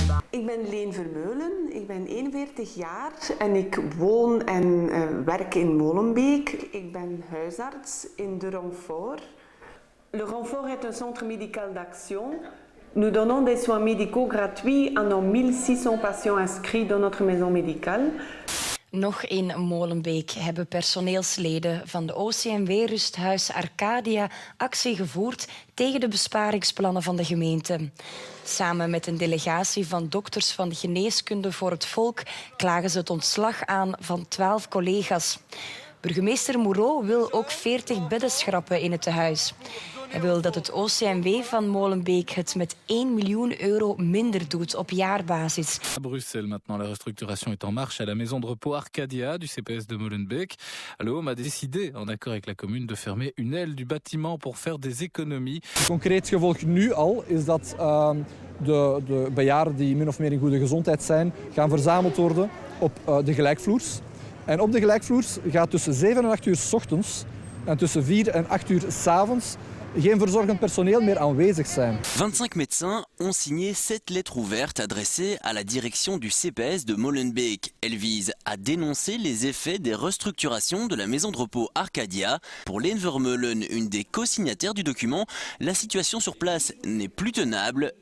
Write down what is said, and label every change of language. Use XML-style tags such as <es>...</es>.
<nl>Ik ben Leen Vermeulen, ik ben 41 jaar en ik woon en werk in Molenbeek. Ik ben huisarts in de Renfort.</nl> <fr>Le Renfort est un centre médical d'action. Nous donnons des soins médicaux gratuits à nos 1600 patiënten inscrits dans notre maison médicale.</fr> <nl>Nog in Molenbeek hebben personeelsleden van de OCMW-rusthuis Arcadia actie gevoerd tegen de besparingsplannen van de gemeente. Samen met een delegatie van dokters van de geneeskunde voor het volk klagen ze het ontslag aan van 12 collega's. Burgemeester Moureau wil ook 40 bedden schrappen in het tehuis. Hij wil dat het OCMW van Molenbeek het met 1 miljoen euro minder doet op jaarbasis.</nl> <fr>À Bruxelles, maintenant, la restructuration est en marche à la maison de repos Arcadia du CPS de Molenbeek. L'OM a décidé, en accord avec la commune, de fermer une aile du bâtiment pour faire des économies.</fr> <nl>Het concreet gevolg nu al is dat de bejaarden die min of meer in goede gezondheid zijn, gaan verzameld worden op de gelijkvloers. En op de gelijkvloers gaat tussen 7 en 8 uur 's ochtends en tussen 4 en 8 uur 's avonds geen verzorgend personeel meer aanwezig zijn.</nl> <fr>25 médecins ont signé 7 lettres ouvertes adressées à la direction du CPS de Molenbeek. Elles visent à dénoncer les effets des restructurations de la maison de repos Arcadia. Pour Leen Vermeulen, une des co-signataires du document, la situation sur place n'est plus tenable.</fr>